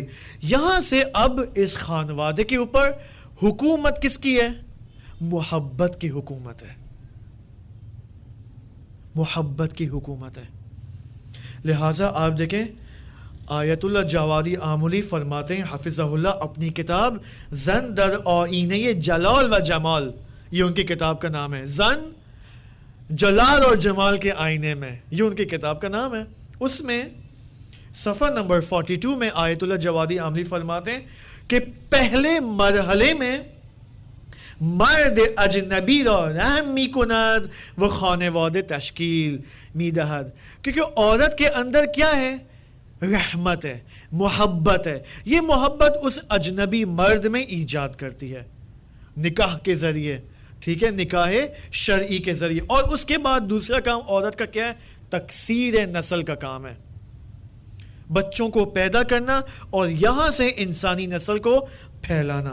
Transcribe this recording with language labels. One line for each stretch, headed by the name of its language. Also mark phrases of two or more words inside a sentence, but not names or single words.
Urdu: یہاں سے اب اس خانوادے کے اوپر حکومت کس کی ہے؟ محبت کی حکومت ہے. محبت کی حکومت ہے. لہٰذا آپ دیکھیں آیت اللہ جوادی آملی فرماتے ہیں
Arabic: حفظہ اللہ
Urdu: اپنی کتاب زن در آئینہ جلال و جمال، یہ ان کی کتاب کا نام ہے، زن جلال اور جمال کے آئینے میں، یہ ان کی کتاب کا نام ہے. اس میں صفحہ نمبر 42 میں آیت اللہ جوادی آملی فرماتے ہیں کہ پہلے مرحلے میں
Persian: مرد اجنبی را رحم می کند و خانواده تشکیل می دهد،
Urdu: کیونکہ عورت کے اندر کیا ہے؟ رحمت ہے، محبت ہے. یہ محبت اس اجنبی مرد میں ایجاد کرتی ہے نکاح کے ذریعے، ٹھیک ہے، نکاح شرعی کے ذریعے. اور اس کے بعد دوسرا کام عورت کا کیا ہے؟ تکثیر نسل کا کام ہے، بچوں کو پیدا کرنا اور یہاں سے انسانی نسل کو پھیلانا.